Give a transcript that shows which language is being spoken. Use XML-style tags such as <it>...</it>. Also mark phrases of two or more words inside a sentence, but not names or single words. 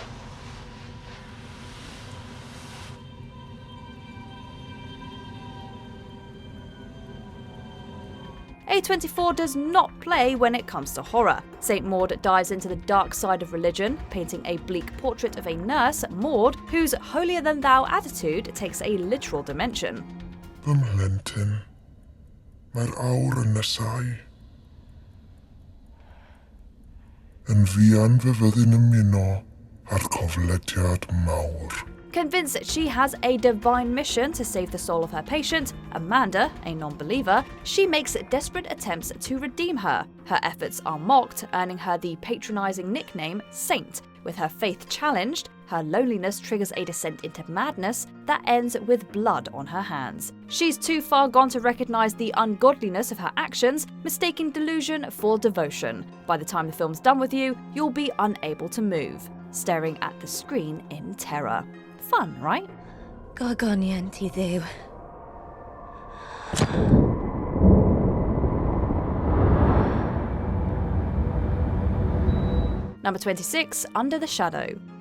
<en>A24 does not play when it comes to horror. St. Maud dives into the dark side of religion, painting a bleak portrait of a nurse, Maud, whose holier-than-thou attitude takes a literal dimension.</en> <cy>Mae'r awr yn nesau. Yn fuan fy fyddin ymuno ar coflediad mawr.</cy> <en>Convinced she has a divine mission to save the soul of her patient, Amanda, a non-believer, she makes desperate attempts to redeem her. Her efforts are mocked, earning her the patronizing nickname Saint. With her faith challenged, her loneliness triggers a descent into madness that ends with blood on her hands. She's too far gone to recognize the ungodliness of her actions, mistaking delusion for devotion. By the time the film's done with you, you'll be unable to move, staring at the screen in terror. Fun, right?</en> <cy>Gogonian ti ddew.</cy> <en>Number 26, Under the Shadow.</en>